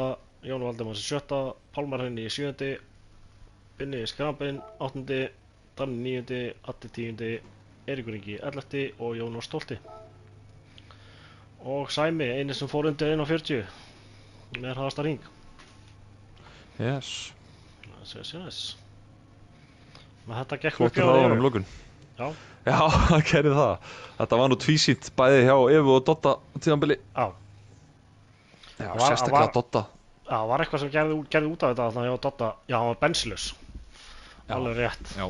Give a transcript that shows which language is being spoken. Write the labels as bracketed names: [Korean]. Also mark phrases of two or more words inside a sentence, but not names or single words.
[Icelandic] Jón Valdimars í 7. Pálmar Henni í 7. Binni í Skrambin 8. Danni 9. Addi 10. Eiríkur Ingi 11. og Jónas 12. Og Sæmi, eini sem fór undir 1.40 með hraðasta hring. Yes. Yes. Men þetta gekk Flottur hraðanum lókun. Já. Já, það gerði það. Þetta var nú tvísýnt bæði hjá Evu og Dodda tíðanbili. Já. Já, sérstaklega Dodda. Já, það var eitthvað sem gerði út af þetta þannig hjá Dodda. Já, hann var benslaus. Alveg rétt. Já.